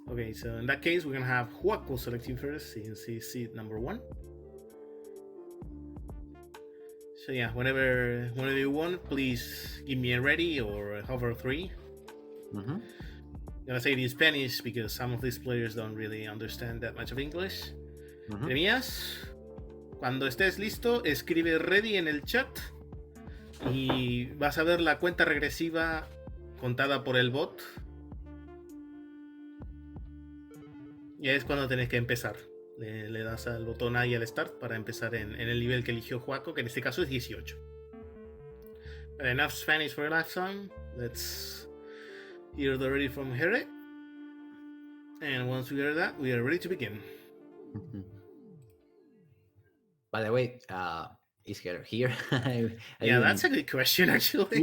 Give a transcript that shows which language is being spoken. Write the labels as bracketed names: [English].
[English] Okay, so in that case, we're gonna have Huaco selecting first, since he's seed number 1. So yeah, whenever you want, please give me a ready or hover 3. I'm gonna say it in Spanish because some of these players don't really understand that much of English. [Spanish] Jeremías, cuando estés listo, escribe ready en el chat y vas a ver la cuenta regresiva contada por el bot. Ya es cuando tenés que empezar. Le das al botón ahí al start para empezar en el nivel que eligió Juaco, que en este caso es 18. [English] But enough Spanish for a lifetime. Let's hear the ready from Jere. And once we hear that, we are ready to begin. By the way, is Jere here? Yeah, that's a good question, actually.